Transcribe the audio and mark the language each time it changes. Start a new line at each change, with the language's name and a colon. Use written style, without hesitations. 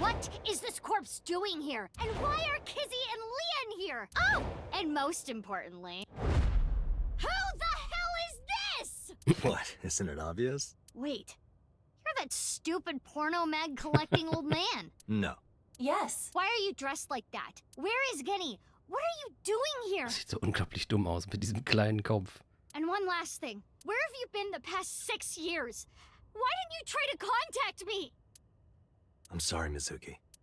English: What is this corpse doing here? And why are Kizzy and Leon here? Oh, and most importantly, who the hell is this? What? Isn't it obvious? Wait, you're that stupid porno mag collecting old man. No. Yes. Why are you dressed like that? Where is Genny? What are you doing here?
German: Das sieht so unglaublich dumm aus mit diesem kleinen Kopf.
English: And one last thing. Where have you been the past 6 years? Why didn't you try to contact me? I'm sorry, Mizuki.